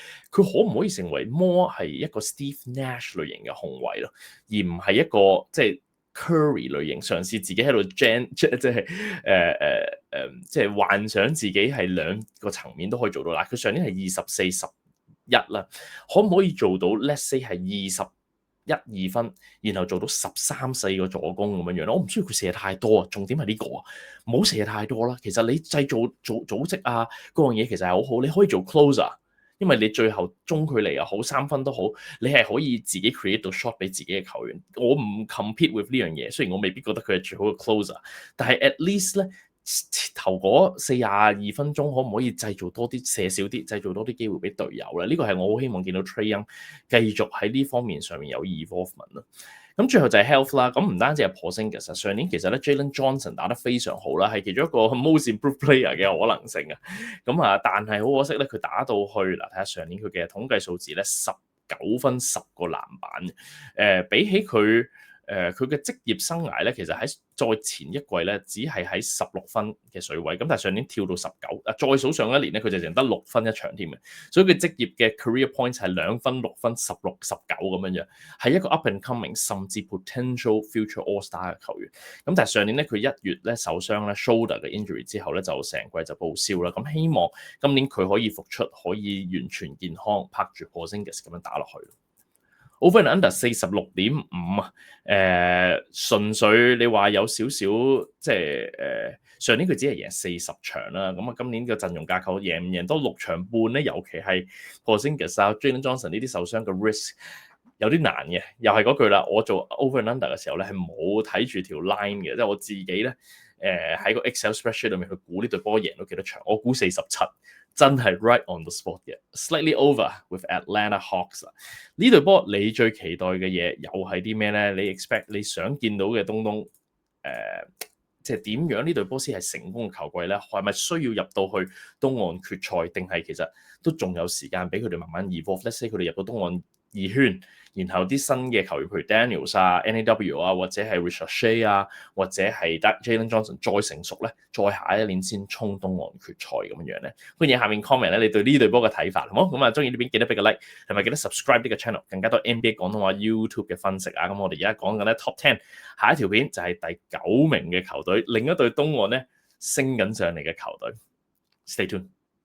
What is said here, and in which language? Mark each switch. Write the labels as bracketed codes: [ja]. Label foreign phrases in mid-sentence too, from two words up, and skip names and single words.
[yue] 佢可唔可以成為 more 係一個 Steve Nash 類型嘅控衞咯，而唔係一個即係 Curry 類型嘗試自己喺度即係幻想自己係兩個層面都可以做到嗱。佢上年係24-11啦，可唔可以做到 [en] let's say [yue] 係21-2分，然後做到13-4個助攻咁樣樣咧？我唔需要佢射太多啊，重點係呢個啊，唔好射太多啦。其實你製造組織啊嗰樣嘢其實係好好，你可以做 closer，因為你最後中距離又好3分都好，你係可以自己 create 到 shot 俾自己嘅球員。我唔 [en] compete with [yue] 呢樣嘢，雖然我未必覺得佢係最好嘅 closer，但係 [en] at least [yue] 咧。頭嗰42分鐘可唔可以製造多啲射少啲，製造多啲機會俾隊友咧？呢個係我好希望見到 Trae Young 繼續喺呢方面上面有 evolvement 咯。咁最後就係 health 啦，咁唔單止係 Porzingis，上年其實咧 Jalen Johnson 打得非常好啦，係其中一個 [en] most improved player [yue] 嘅可能性啊。咁啊，但係好可惜咧，佢打到去嗱，睇下上年佢嘅統計數字咧，19分10個籃板，比起佢。佢嘅職業生涯咧，其實喺再前一季咧，只係喺16分嘅水位，咁但係上年跳到19，再數上一年咧，佢就淨得6分一場添嘅，所以佢職業嘅 [en] career points [yue] 係2分、6分、16、19咁樣樣，係一個 [en] up and coming [yue] 甚至 [en] potential future all star [yue] 嘅球員。咁但係上年咧，佢1月咧受傷咧 shoulder 嘅 injury 之後咧，就成季就報銷啦。咁希望今年佢可以復出，可以完全健康，拍住 Porzingis 咁樣打落去。 [en] Over and under 46.5 [yue] 啊，純粹你話有少少即係上年佢只係贏40場啦，咁啊今年嘅陣容架構贏唔贏多6場半咧，尤其係 Porzingis 啊、Jalen Johnson 呢啲受傷嘅 risk 有啲難嘅，又係嗰句啦，我做 [en] over and under [yue] 嘅時候咧係冇睇住條 line 嘅，即係我自己咧喺個 Excel spreadsheet 裏面去估呢隊波贏到幾多場，我估47。 [en] 真係 right on the spot 嘅 ，slightly over with Atlanta Hawks 啊！ [yue] 呢隊波你最期待嘅嘢又係啲咩咧？你 expect 你想見到嘅東即係點樣呢隊波先係成功嘅球季咧？係咪需要入到去東岸決賽，定係其實都仲有時間俾佢哋慢慢 evolve？ [en] Let's say [yue] 佢哋入到東岸2圈，然後啲新嘅球員譬如 Daniels 啊、NAW 啊，或者係 Richard Shea 啊，或者係 Jalen Johnson 再成熟咧，再下一年先衝東岸決賽咁樣咧。歡迎下面 comment 咧，你對呢隊波嘅睇法好冇？咁啊，中意呢邊記得俾個 like，同埋記得 subscribe 呢個 channel，更加多 NBA 廣東話 YouTube 嘅分析啊。咁我哋而家講緊咧 Top 10，下一條片就係第 9名嘅球隊，另一隊東岸咧升緊上嚟嘅球隊。 [en] Stay tuned。